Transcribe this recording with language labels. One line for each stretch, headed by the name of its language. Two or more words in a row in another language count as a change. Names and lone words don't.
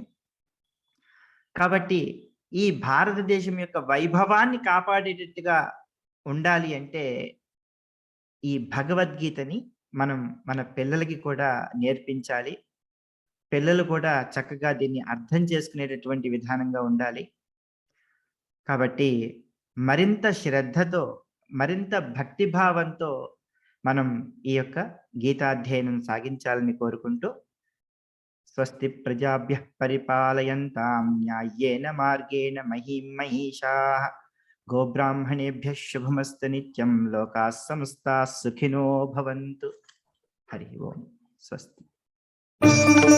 Telugu: కాబట్టి ఈ భారతదేశం యొక్క వైభవాన్ని కాపాడేటట్టుగా ఉండాలి అంటే ఈ భగవద్గీతని మనం మన పిల్లలకి కూడా నేర్పించాలి. పిల్లలు కూడా చక్కగా దీన్ని అర్థం చేసుకునేటటువంటి విధానంగా ఉండాలి. కాబట్టి మరింత శ్రద్ధతో, మరింత భక్తిభావంతో మనం ఈ యొక్క గీతాధ్యయనం సాగించాలని కోరుకుంటూ,
Sanskrit: స్వస్తి ప్రజాభ్యః పరిపాలయంతాం న్యాయేన మార్గేణ మహీం మహీషాః గోబ్రాహ్మణేభ్యః శుభమస్తు నిత్యం లోకాః సమస్తాః సుఖినో భవంతు. హరి ఓం.